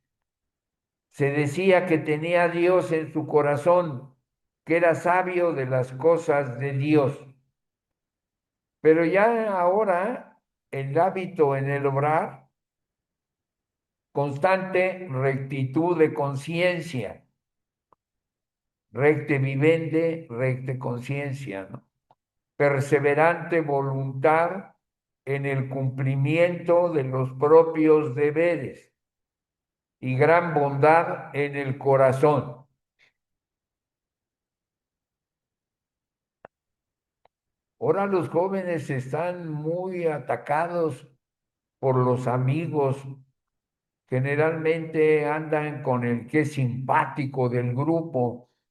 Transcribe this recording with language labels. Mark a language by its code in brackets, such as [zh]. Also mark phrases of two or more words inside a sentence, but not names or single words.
[es] Se decía que tenía Dios en su corazón, que era sabio de las cosas de Dios. Pero ya ahora el hábito en el obrar, constante rectitud de conciencia, [la] recte vivende, recte conciencia, ¿no? [es] Perseverante voluntad en el cumplimiento de los propios deberes y gran bondad en el corazón. Ahora los jóvenes están muy atacados por los amigos, generalmente andan con el que es simpático del grupo.